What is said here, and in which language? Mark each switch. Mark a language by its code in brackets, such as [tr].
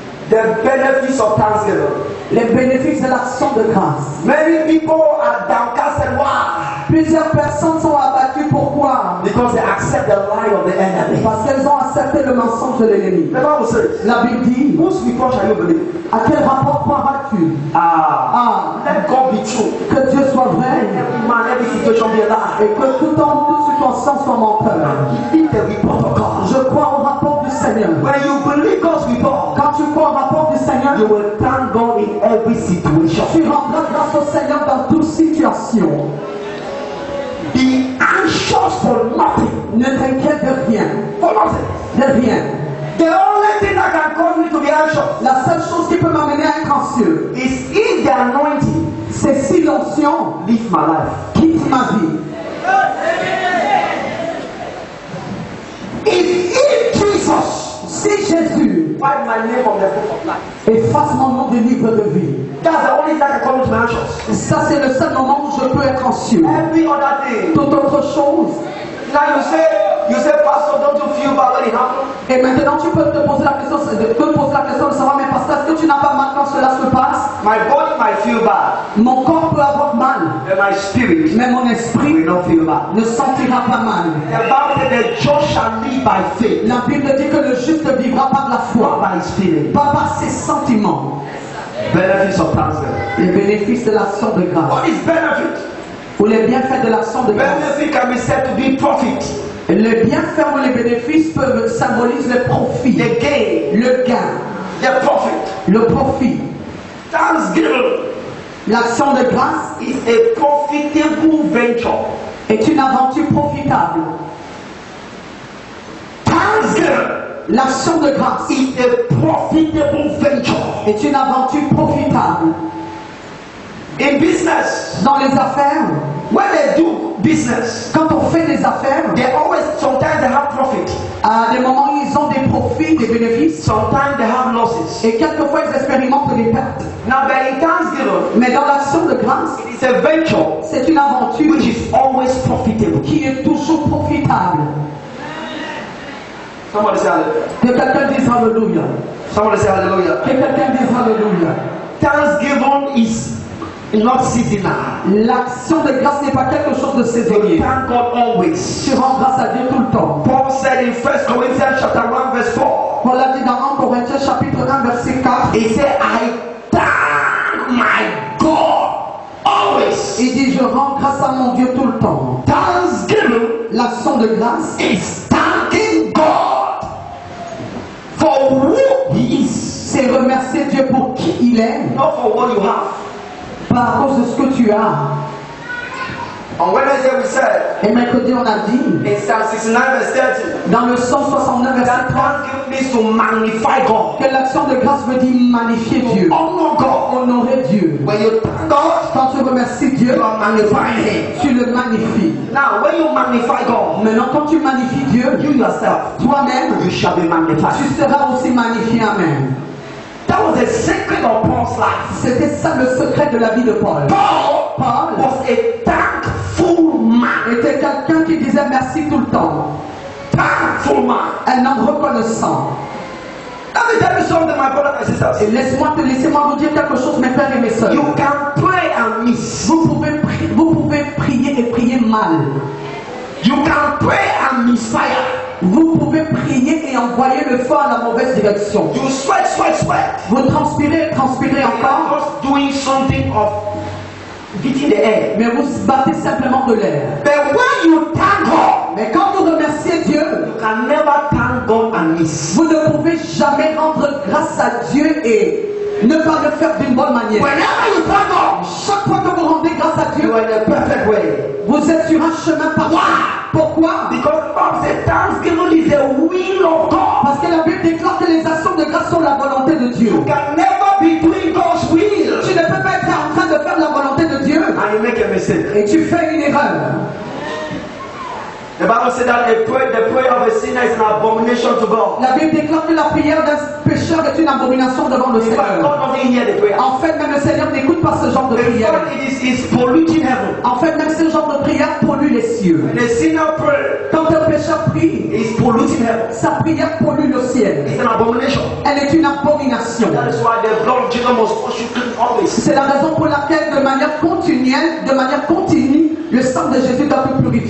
[en] The benefits of thanksgiving. [fr] Les bénéfices de l'action de grâce. [en] Many people are downcasted. Why? [fr] Plusieurs personnes sont abattues. Pourquoi? [en] Because they accept the lie of the enemy. [fr] Parce qu'elles ont accepté le mensonge de l'ennemi. [en] The Bible says, [fr] la Bible dit, [en] whose report shall you believe? [fr] À quel rapport croiras-tu? [en] Let God be true. [fr] Que Dieu soit vrai. [en] Every man, every situation be a lie. [fr] Et que toute circonstance soit menteur. [en] Believe the report of God. [fr] Je crois au rapport du Seigneur. [en] When you believe God's report, [fr] quand tu crois au rapport du Seigneur, [en] you will thank God in every situation. [fr] Tu rendras grâce au Seigneur dans toute situation. [en] Be anxious for nothing. [fr] Ne t'inquiète de rien. [en] For nothing. [fr] De rien. [en] The only thing that can cause me to be anxious, [fr] la seule chose qui peut m'amener à être anxieux, [en] is if the anointing, [fr] c'est si l'onction [en] leave my life, [fr] quitte ma vie. [en] If Jesus, [fr] si Jésus, [en] write my name on the book of life, [fr] efface mon nom du livre de vie. [en] That's the only thing that can cause me to be anxious. [fr] Ça c'est le seul moment où je peux être anxieux. [en] Every other thing, [fr] toute autre chose. [en] Now you say You say, Pastor, don't you feel bad when it happens? [fr] Et maintenant, tu peux te poser la question, de savoir, mais pasteur, est-ce que tu n'as pas mal quand cela se passe? [en] My body might feel bad, [fr] Mon corps peut avoir mal, [en] but my spirit [fr] mais mon esprit [en] will not feel bad. [fr] ne sentira pas mal. [en] The Bible says the just shall live by faith, [fr] La Bible dit que le juste vivra par la [en] not [fr] foi, [en] by his feeling. [fr] pas par ses sentiments. [en] Benefits of thanksgiving. [fr] Les bénéfices de l'action de grâce, [en] What is benefit? [fr] ou les bienfaits de l'action de grâce. [en] Benefit can be said to be profit, [fr] Les bienfaits ou les bénéfices peuvent symboliser le profit, [en] the gain, [fr] le gain, [en] the profit. [fr] le profit. [en] Thanksgiving [fr] L'action de grâce [en] is a profitable venture. [fr] est une aventure profitable. [en] Thanksgiving [fr] L'action de grâce [en] is a profitable venture. [fr] est une aventure profitable. [en] In business, [fr] Dans les affaires, [en] when they do business, [fr] quand on fait des affaires, [en] they always, sometimes they have profit, [fr] à des moments ils ont des profits, des bénéfices, [en] sometimes they have losses. [fr] et quelquefois ils expérimentent des pertes. [en] Now, but in Thanksgiving, [fr] Mais dans l'action de grâce, [en] it's a venture [fr] c'est une aventure [en] which is always profitable. [fr] qui est toujours profitable. [en] Somebody say hallelujah. [fr] Que quelqu'un dise Alléluia. [en] Somebody say hallelujah. [fr] Que quelqu'un dise Alléluia. [en] Thanksgiving is not seasonal. [fr] L'action de grâce n'est pas quelque chose de [en] You [fr] saisonnier. [en] thank God always. [fr] Tu rends grâce à Dieu tout le temps. [en] Paul said in 1 Corinthians chapter 1 verse 4, [fr] Paul a dit dans 1 Corinthiens chapitre 1 verset 4, [en] he said, I thank my God always. [fr] il dit je rends grâce à mon Dieu tout le temps. [en] Thanksgiving [fr] L'action de grâce, [en] is thanking God for who he is, [fr] c'est remercier Dieu pour qui il est, [en] not for what you have. [fr] pas à cause de ce que tu as. [en] On Wednesday we said [fr] Et mercredi on a dit, [en] in Psalm 69 verse 30, [fr] dans le 169 verset [en] that [fr] 30, [en] thanksgiving means to magnify God, [fr] que l'action de grâce veut dire magnifier Dieu, [en] honor God. [fr] honorer Dieu. [en] When you thank God, [fr] Quand tu remercies Dieu, [en] you are magnifying Him. [fr] tu le magnifies. [en] Now, when you magnify God, [fr] Maintenant, quand tu magnifies Dieu, [en] you yourself, [fr] toi-même, [en] you shall be magnified. [fr] tu seras aussi magnifié. [en] Amen. That was the secret of Paul's life. [fr] C'était ça le secret de la vie de Paul. [en] Paul was a thankful man. [fr] Était quelqu'un qui disait merci tout le temps. [en] Thankful man. [fr] Un homme reconnaissant. [en] Let me tell you something, my brothers and sisters. [fr] Et laissez-moi vous dire quelque chose, mes frères et mes sœurs. [en] You can pray and miss. [fr] Vous pouvez prier et prier mal. [en] You can pray and misfire. [fr] Vous pouvez prier et envoyer le feu à la mauvaise direction. [en] You sweat. [fr] Vous transpirez [en] You [fr] encore, [en] are just doing something of beating the air. [fr] mais vous battez simplement de l'air. [en] But when you thank God, [fr] Mais quand vous remerciez Dieu, [en] you can never thank God and miss. [fr] vous ne pouvez jamais rendre grâce à Dieu et ne pas le faire d'une bonne manière. [en] Whenever you thank God, [fr] Chaque fois que vous rendez grâce à [en] you [fr] Dieu, [en] are in a perfect way. [fr] vous êtes sur un chemin parfait. Pourquoi? [en] Because the Bible says thanksgiving is the will of God. [fr] Parce que la Bible déclare que les actions de grâce sont la volonté de Dieu. [en] You can never be doing God's will [fr] Tu ne peux pas être en train de faire la volonté de Dieu [en] and you make a mistake. [fr] et tu fais une erreur. [en] The Bible says that the prayer of a sinner is an abomination to God. [fr] La Bible déclare que la prière d'un pécheur est une abomination devant le [en] In fact, [fr] Seigneur. [en] God doesn't hear the prayer. [fr] En fait, même le Seigneur n'écoute pas ce genre de [en] In [fr] prière. [en] fact, it's polluting heaven. [fr] En fait, même ce genre de prière pollue les cieux. [en] When a sinner prays, [fr] Quand un pécheur prie, [en] it's polluting heaven. [fr] sa prière pollue le ciel. [en] It's an abomination. [fr] Elle est une abomination. [en] That is why the blood of Jesus must wash you clean always. [fr] C'est la raison pour laquelle, de manière continue, le sang de Jésus doit te purifier.